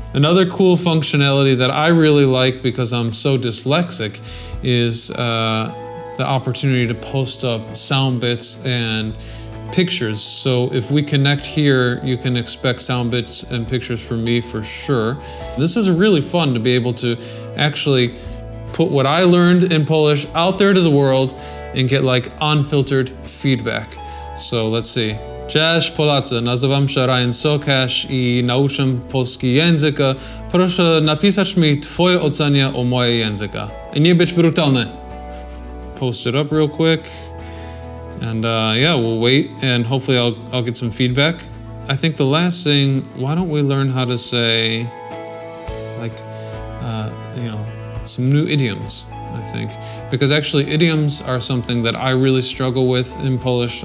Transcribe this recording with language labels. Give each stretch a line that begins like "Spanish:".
English: Another cool functionality that I really like because I'm so dyslexic is the opportunity to post up sound bits and pictures. So if we connect here, you can expect sound bits and pictures from me for sure. This is really fun to be able to actually put what I learned in Polish out there to the world and get like unfiltered feedback. So let's see.
Polish: Cześć Polacy, nazywam się Socash I nauczę polski języka. Proszę napisać mi twoje ocenie o moje języka. I nie być brutalny.
English: Post it up real quick. And yeah, we'll wait and hopefully I'll get some feedback. I think the last thing, why don't we learn how to say, like, you know, some new idioms, I think. Because actually idioms are something that I really struggle with in Polish.